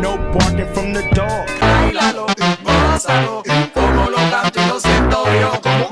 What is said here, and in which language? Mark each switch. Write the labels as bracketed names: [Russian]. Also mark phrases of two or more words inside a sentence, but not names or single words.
[English] No barking from the dog. [Spanish] Como lo canto y lo siento yo.